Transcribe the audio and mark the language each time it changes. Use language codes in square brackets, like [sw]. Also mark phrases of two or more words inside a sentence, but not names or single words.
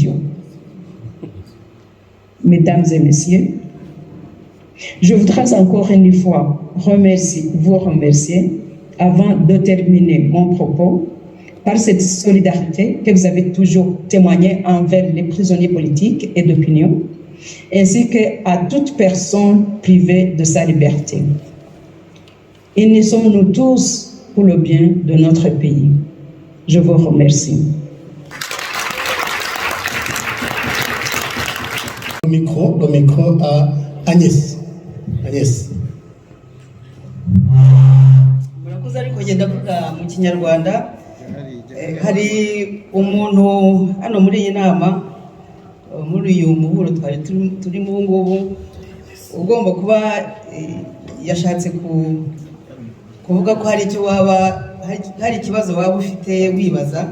[fr] » Mesdames et messieurs, je voudrais encore une fois vous remercier avant de terminer mon propos par cette solidarité que vous avez toujours témoignée envers les prisonniers politiques et d'opinion, ainsi qu'à toute personne privée de sa liberté. Unissons-nous tous pour le bien de notre pays. Je vous remercie. Le micro à Agnès. Agnès. [rw] murakoze ariko ngenda kuvuga mu Kinyarwanda. Hari umuntu hano muri iyi nama muri uyu muhuro twari turimo ubu ngubu ugomba kuba yashatse kuvuga ko hari icyo hari ikibazo waba ufite wibaza.